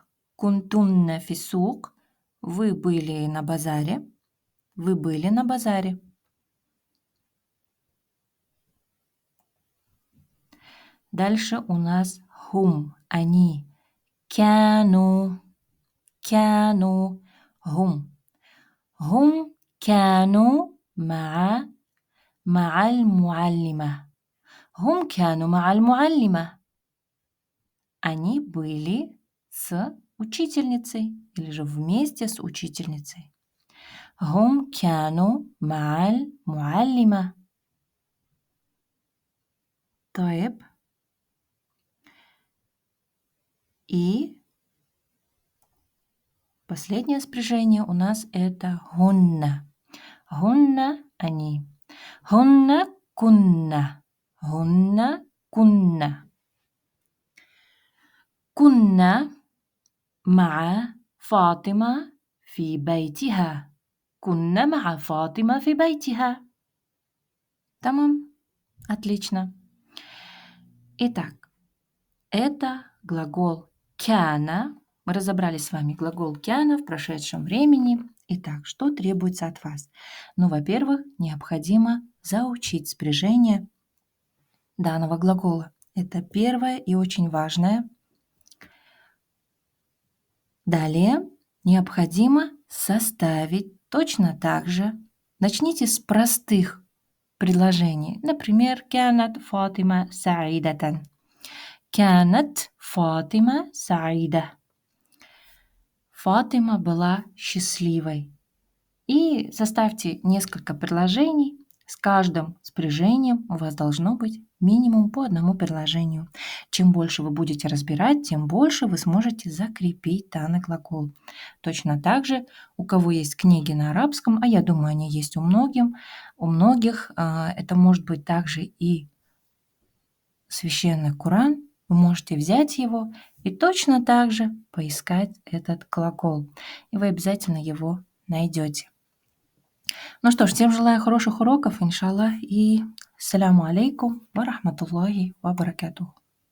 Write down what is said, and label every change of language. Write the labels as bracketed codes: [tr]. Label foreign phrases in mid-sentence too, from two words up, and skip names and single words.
[ar] كنتن في السوق. [ru] Вы были на базаре. Вы были на базаре. Дальше у нас هم, они. [ar] كانوا. كانوا. هم. هم كانوا مع المعلمة. هم كانوا مع المعلمة. [ru] Они были с учительницей или же вместе с учительницей. [ar] هم كانوا مع المعلمة. طيب. [ru] И последнее спряжение у нас это هن. [ar] هن они. هن كنا. هن كنا. كنا مع فاطمة في بيتها. كنا مع فاطمة في بيتها. تمام? [ru] Отлично. Итак, это глагол كان. Мы разобрали с вами глагол كان в прошедшем времени. Итак, что требуется от вас? Ну, во-первых, необходимо заучить спряжение данного глагола. Это первое и очень важное. Далее необходимо составить точно так же. Начните с простых предложений. Например, [ar] كانت فاطمة سعيدة. كانت فاطمة سعيدة. [ru] Фатима была счастливой. И составьте несколько предложений. С каждым спряжением у вас должно быть минимум по одному предложению. Чем больше вы будете разбирать, тем больше вы сможете закрепить данный глагол. Точно так же, у кого есть книги на арабском, а я думаю, они есть у многих, это может быть также и священный Коран, вы можете взять его и точно так же поискать этот глагол. И вы обязательно его найдете. Ну что ж, всем желаю хороших уроков, иншаллах, и [ar] السلام عليكم ورحمة الله وبركاته.